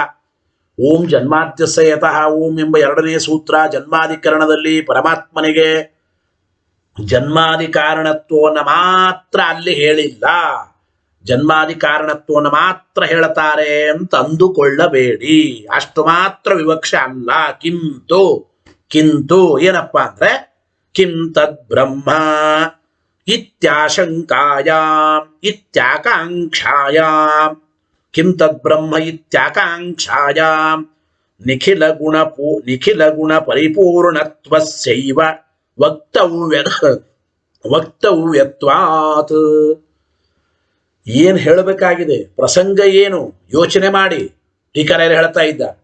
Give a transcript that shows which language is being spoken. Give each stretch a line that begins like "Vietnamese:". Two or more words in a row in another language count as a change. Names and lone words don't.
Sanskrit: ಓಂ ಜನ್ಮಾದ್ಯಸ್ಯ ಯತಃ ಓಂ
Kannada: ಎಂಬ ಎರಡನೇ ಸೂತ್ರ ಜನ್ಮಾಧಿಕರಣದಲ್ಲಿ ಪರಮಾತ್ಮನಿಗೆ ಜನ್ಮಾದಿ ಕಾರಣತ್ವವನ್ನು ಮಾತ್ರ ಅಲ್ಲಿ ಹೇಳಿಲ್ಲ, ಜನ್ಮಾದಿ ಕಾರಣತ್ವವನ್ನು ಮಾತ್ರ ಹೇಳ್ತಾರೆ ಅಂತ ಅಂದುಕೊಳ್ಳಬೇಡಿ. ಅಷ್ಟು ಮಾತ್ರ ವಿವಕ್ಷೆ ಅಲ್ಲ. ಕಿಂತು ಕಿಂತು ಏನಪ್ಪ ಅಂದ್ರೆ
Sanskrit: ಕಿಂ ತದ್ ಬ್ರಹ್ಮ ಇತ್ಯಾಶಂಕಾಯಾಂ ಇತ್ಯಾಕಾಂಕ್ಷಾಯಾಂ, ಕಿಂ ತದ್ ಬ್ರಹ್ಮ ಇತ್ಯಾಕಾಂಕ್ಷಾಯಾಂ ನಿಖಿಲ ಗುಣ ಪರಿಪೂರ್ಣತ್ವಸ್ಯೈವ ವಕ್ತವ್ಯತ್ವಾತ್.
Kannada: ಏನ್ ಹೇಳಬೇಕಾಗಿದೆ, ಪ್ರಸಂಗ ಏನು ಯೋಚನೆ ಮಾಡಿ ಟೀಕರಾಯರು ಹೇಳ್ತಾ ಇದ್ದ.